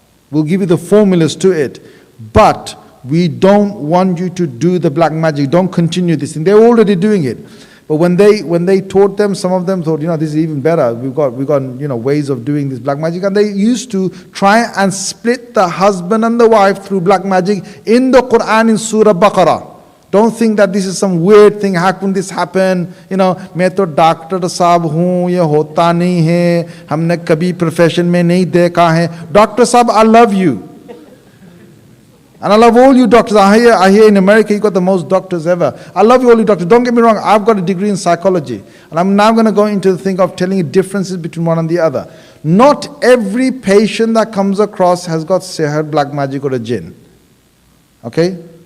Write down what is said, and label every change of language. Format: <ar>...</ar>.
<en>We'll give you the formulas to it, but we don't want you to do the black magic. Don't continue this thing. They're already doing it. But when they taught them, some of them thought, this is even better. We've got ways of doing this black magic. And they used to try and split the husband and the wife through black magic in the Quran in Surah Baqarah. Don't think that this is some weird thing. How can this happen?</en> <hi>मैं तो doctor साहब हूँ, ये होता नहीं है, हमने कभी प्रोफेशन में नहीं देखा है.</hi> <en>Doctor साहब, I love you. And I love all you doctors. I hear in America you got the most doctors ever. I love you all you doctors. Don't get me wrong, I've got a degree in psychology. And I'm now going to go into the thing of telling you differences between one and the other. Not every patient that comes across has got sihr, black magic or a jinn. Okay?</en>